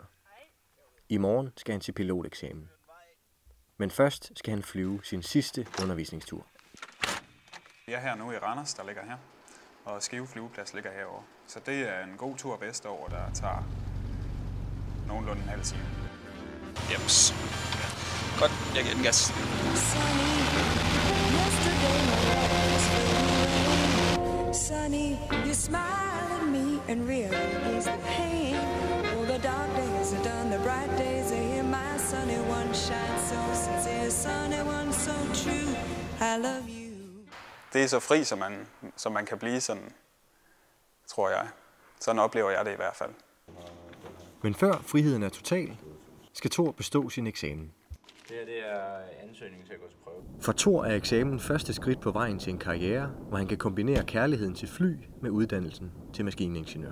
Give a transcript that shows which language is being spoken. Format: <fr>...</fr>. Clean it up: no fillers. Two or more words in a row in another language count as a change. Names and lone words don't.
<da>I morgen skal han til piloteksamen. Men først skal han flyve sin sidste undervisningstur. Jeg er her nu i Randers, der ligger her, og Skive flyveplads ligger herovre. Så det er en god tur vestover, der tager nogenlunde en halv time. Jeps. Godt, jeg giver den gas.</da> <en>Sunny, you smile at me and really ease the pain. Oh, the dark days are done, the bright days are here. My sunny one shines so sincere, sunny one so true. I love you.</en> <da>Det er så fri, som man kan blive, sådan, tror jeg. Sådan oplever jeg det i hvert fald. Men før friheden er total, skal Thor bestå sin eksamen. Det er ansøgningen til at gå til prøve. For Thor er eksamen første skridt på vejen til en karriere, hvor han kan kombinere kærligheden til fly med uddannelsen til maskiningeniør.</da>